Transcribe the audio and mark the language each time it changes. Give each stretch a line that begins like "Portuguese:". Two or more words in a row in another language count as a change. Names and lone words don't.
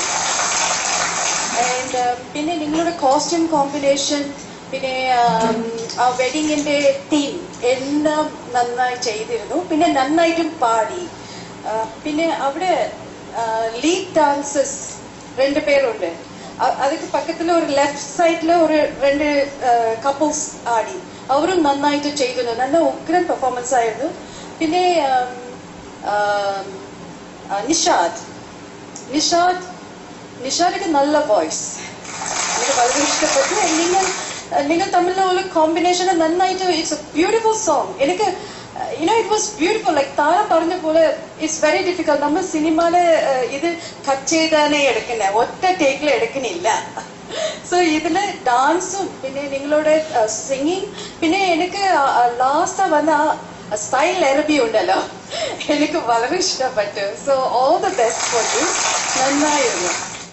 Malayalam: ആൻഡ് പിന്നെ നിങ്ങളുടെ
English: costume combination,
Malayalam: പിന്നെ ആ വെഡിങ്ങിന്റെ തീം എല്ലാം നന്നായി ചെയ്തിരുന്നു. പിന്നെ നന്നായിട്ടും പാടി. പിന്നെ അവിടെ
English: lead dancers
Malayalam: 2 പേരുണ്ട്.
Tamil: அதுக்கு பக்கத்துல ஒரு
English: left side
Tamil: ஒரு 2
Malayalam: കപ്പിൾസ് ആടി. അവരും നന്നായിട്ട് ചെയ്തിരുന്നു. നല്ല ഉഗ്രൻ പെർഫോമൻസ് ആയിരുന്നു. പിന്നെ നിഷാദിക്ക് നല്ല വോയിസ്, എനിക്ക് വളരെ ഇഷ്ടപ്പെട്ടു. നിങ്ങൾ തമ്മിലുള്ള ഒരു കോമ്പിനേഷൻ നന്നായിട്ട്,
English: it's a beautiful song. എനിക്ക് it was beautiful. Like
Malayalam: താര പറഞ്ഞ പോലെ
English: it's very difficult.
Malayalam: നമ്മൾ സിനിമയിലെ ഇത് കട്ട് ചെയ്താനേ എടുക്കുന്നേ, ഒറ്റ ടേക്കിൽ എടുക്കുന്നില്ല. സോ ഇതില് ഡാൻസും പിന്നെ നിങ്ങളുടെ സിംഗിങ്, പിന്നെ എനിക്ക് ലാസ്റ്റ് വന്ന സ്റ്റൈൽ എറബി ഉണ്ടല്ലോ, എനിക്ക് വളരെ ഇഷ്ടപ്പെട്ടു.
English: so all the best for you. നന്നായിരുന്നു.